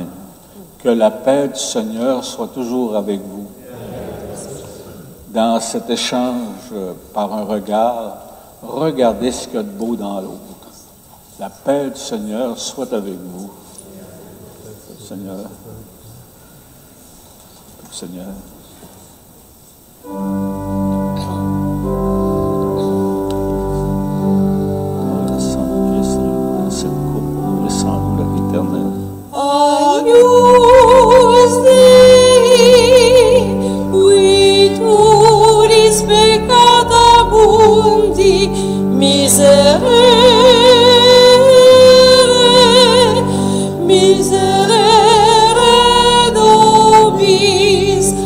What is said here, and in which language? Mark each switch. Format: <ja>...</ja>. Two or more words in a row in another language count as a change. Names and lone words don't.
<fr>Que la paix du Seigneur soit toujours avec vous. Dans cet échange par un regard, regardez ce qu'il y a de beau dans l'autre. La paix du Seigneur soit avec vous. Seigneur. Seigneur.</fr> <la>Agnus Dei, qui turis peccata mundi, Miserere nobis,</la>